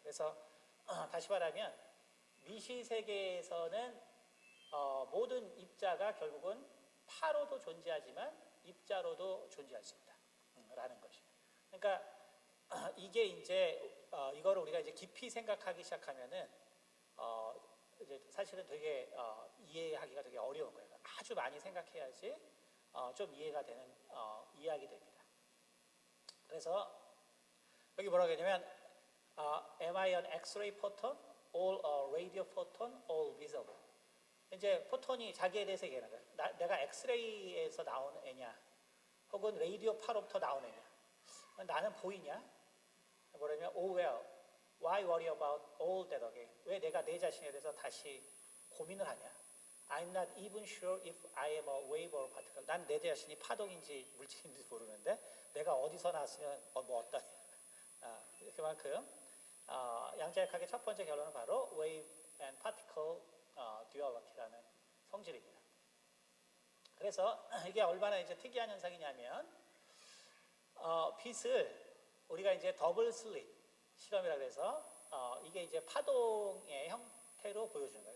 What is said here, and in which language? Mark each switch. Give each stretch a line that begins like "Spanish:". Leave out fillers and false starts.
Korean: 그래서 다시 말하면 미시 세계에서는 모든 입자가 결국은 파로도 존재하지만 입자로도 존재할 수 있다. 라는 것이에요. 그러니까 이게 이제 이거를 우리가 이제 깊이 생각하기 시작하면은 이제 사실은 되게 이해하기가 되게 어려운 거예요. 아주 많이 생각해야지 좀 이해가 되는 이야기 됩니다. 그래서 여기 뭐라고 했냐면
English: am I an X-ray photon, all a radio photon, all visible.
Korean: 이제 포톤이 자기에 대해서 얘기하는 거예요. 내가 엑스레이에서 나온 애냐, 혹은 라디오 파로부터 나온 애냐. 나는 보이냐? 뭐냐면
English: oh well, why worry about all that again?
Korean: 왜 내가 내 자신에 대해서 다시 고민을 하냐?
English: I'm not even sure if I am a wave or particle.
Korean: 난 내 자신이 파동인지 물질인지 모르는데 내가 어디서 나왔으면 뭐 어떠냐. 그만큼 양자역학의 첫 번째 결론은 바로
English: wave and particle duality
Korean: 라는 성질입니다. 그래서 이게 얼마나 이제 특이한 현상이냐면 빛을 우리가 이제 더블 슬릿 실험이라고 해서 이게 이제 파동의 형태로 보여주는 거예요.